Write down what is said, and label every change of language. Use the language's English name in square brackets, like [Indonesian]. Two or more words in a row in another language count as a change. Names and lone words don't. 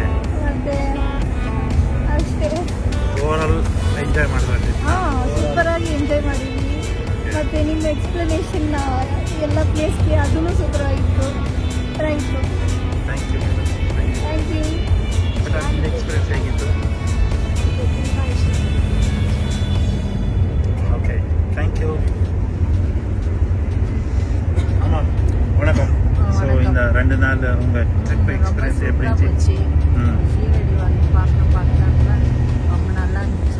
[Kannada] ಮತ್ತೆ ಅಷ್ಟೇ, [English] overall enjoy [Kannada] ಮಾಡಿದ್ರೆ? ಸೂಪರ್ ಆಗಿ ಎಂಜಾಯ್ ಮಾಡಿದ್ವಿ. ಮತ್ತೆ ನಿಮ್ಮ ಎಕ್ಸ್ಪ್ಲನೇಷನ್ ಎಲ್ಲ ಪ್ಲೇಸ್ಗೆ ಅದೂ ಸೂಪರ್ ಆಗಿತ್ತು. [English] thank you. thank you madam, thank you. thank you. [Kannada] ಬಟ್ ನಿಮ್ಮ ಎಕ್ಸ್ಪೀರಿಯನ್ಸ್ ಹೇಗಿತ್ತು? [English] okay, thank you. [Tamil] ஆமாம், வணக்கம். ஸோ இந்த 2 நாள் உங்கள் [English] trip experience [Tamil] எப்படி இருந்துச்சு? ஷீரடி வந்து பார்க்கணும்னா ரொம்ப நல்லா இருந்துச்சு.